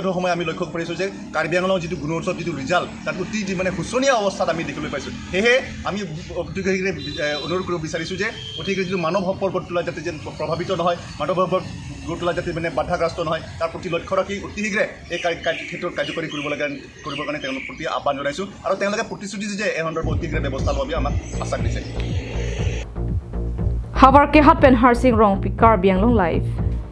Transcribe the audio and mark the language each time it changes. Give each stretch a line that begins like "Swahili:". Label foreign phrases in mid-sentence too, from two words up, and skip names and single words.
Assamese: সময় আমি লক্ষ্য কৰিছোঁ যে কাৰ্বি আংলং যিটো গুণোৎসৱ যিটো ৰিজাল্ট তাত অতি মানে শোচনীয় অৱস্থাত আমি দেখিবলৈ পাইছোঁ সেয়েহে আমি অতি শীঘ্ৰে অনুৰোধ কৰিব বিচাৰিছোঁ যে অতি শীঘ্ৰে যিটো মানৱ সম্পদ গঢ় যাতে যেন প্ৰভাৱিত নহয় মানৱ সম্পদ গঢ় যাতে মানে বাধাগ্ৰস্ত নহয় তাৰ প্ৰতি লক্ষ্য ৰাখি অতি শীঘ্ৰে এই ক্ষেত্ৰত কাৰ্যকৰী কৰিবৰ কাৰণে তেওঁলোকৰ প্ৰতি আহ্বান জনাইছোঁ আৰু তেওঁলোকে প্ৰতিশ্ৰুতি দিছে যে এই সন্দৰ্ভত অতি শীঘ্ৰে ব্যৱস্থা ল'ব আমাক আশ্বাস দিছে
Karbi: Havar ke hat pen harsing rong pi Karbi Anglong live